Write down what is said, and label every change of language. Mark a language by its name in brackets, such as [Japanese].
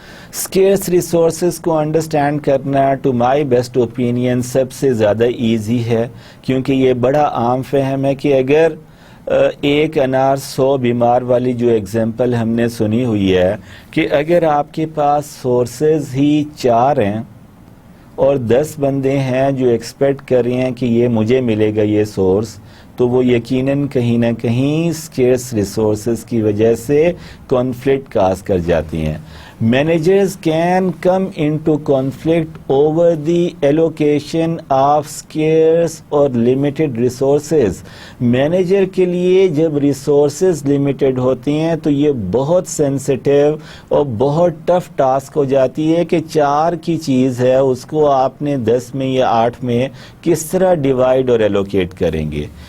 [Urdu] اسکیئرس resources کو understand کرنا [English] to my best opinion [Urdu] سب سے زیادہ ایزی ہے, کیونکہ یہ بڑا عام فہم ہے کہ اگر ایک انار 100 بیمار والی جو ایگزامپل ہم نے سنی ہوئی ہے کہ اگر آپ کے پاس سورسز ہی 4 ہیں اور 10 بندے ہیں جو ایکسپیکٹ کر رہے ہیں کہ یہ مجھے ملے گا یہ سورس, تو وہ یقیناً کہیں نہ کہیں اسکیئرس ریسورسز کی وجہ سے کانفلکٹ کاز کر جاتی ہیں. [English] Managers can come into conflict over the allocation of scarce or limited resources. [Urdu] Manager کے لیے جب resources limited ہوتی ہیں تو یہ بہت sensitive اور بہت tough task ہو جاتی ہے کہ 4 کی چیز ہے اس کو آپ نے 10 میں یا 8 میں کس طرح divide اور allocate کریں گے.